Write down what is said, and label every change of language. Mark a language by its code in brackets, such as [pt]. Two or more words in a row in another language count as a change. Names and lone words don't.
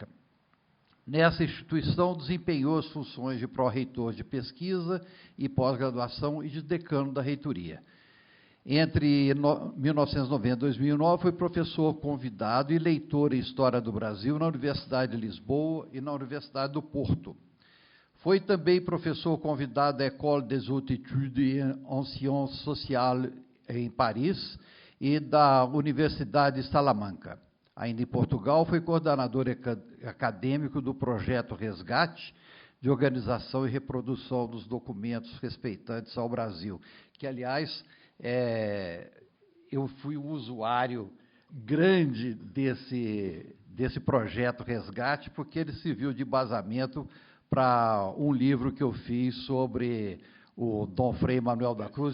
[pt] Nessa instituição, desempenhou as funções de pró-reitor de pesquisa e pós-graduação e de decano da reitoria. Entre 1990 e 2009, foi professor convidado e leitor em História do Brasil na Universidade de Lisboa e na Universidade do Porto. Foi também professor convidado da École des Hautes Études en Sciences Sociales em Paris e da Universidade de Salamanca. Ainda em Portugal, foi coordenador acadêmico do projeto Resgate, de organização e reprodução dos documentos respeitantes ao Brasil, que, aliás, eu fui um usuário grande desse projeto Resgate, porque ele serviu de embasamento para um livro que eu fiz sobre o Dom Frei Manuel da Cruz.